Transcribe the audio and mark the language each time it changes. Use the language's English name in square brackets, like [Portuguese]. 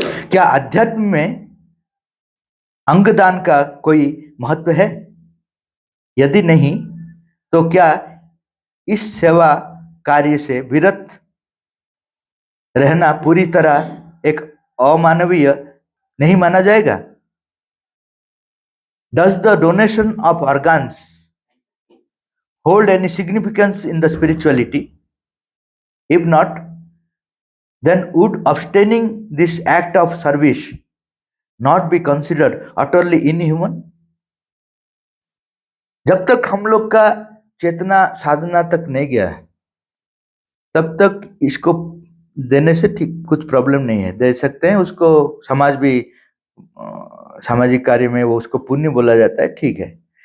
[Hindi] क्या अध्यात्म में अंगदान का कोई महत्व है? यदि नहीं, तो क्या इस सेवा कार्य से विरत रहना पूरी तरह एक अमानवीय नहीं माना जाएगा? [English] Does the donation of organs hold any significance in the spirituality? If not, then would abstaining this act of service not be considered utterly inhuman? [Hindi] जब तक हम लोग का चेतना साधना तक नहीं गया है, तब तक इसको देने से ठीक कुछ प्रॉब्लम नहीं है, दे सकते हैं उसको। समाज भी सामाजिक कार्य में वो उसको पुण्य बोला जाता है, ठीक है।